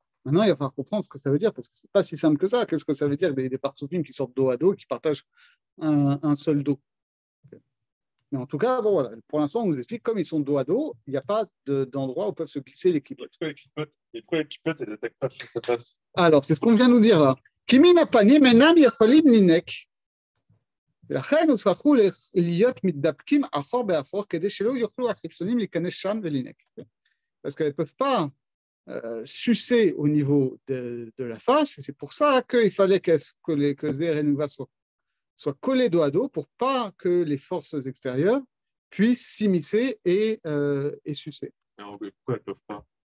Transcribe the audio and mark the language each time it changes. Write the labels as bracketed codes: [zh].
[fr] Maintenant, il va falloir comprendre ce que ça veut dire, parce que ce n'est pas si simple que ça. Qu'est-ce que ça veut dire des partsoufim qui sortent dos à dos et qui partagent un seul dos? Mais en tout cas, bon, voilà. Pour l'instant, on nous explique, comme ils sont dos à dos, il n'y a pas d'endroit où peuvent se glisser les clipotes. Pourquoi les clipotes, elles n'attaquent pas face à face? Alors, c'est ce qu'on vient de nous dire là. [he] Kimin apanim enam yacholim ninek. ולכן הוצרכו להיות מתדפקים אחור באחור כדי שלא יוכלו החיצונים להיכנס שם ולינק. [fr] Parce qu'elles ne peuvent pas sucer au niveau de la face, et c'est pour ça qu'il fallait que Zer et Nouva soient collés dos à dos pour pas que les forces extérieures puissent s'immiscer et sucer. Alors, pourquoi elles ne peuvent pas?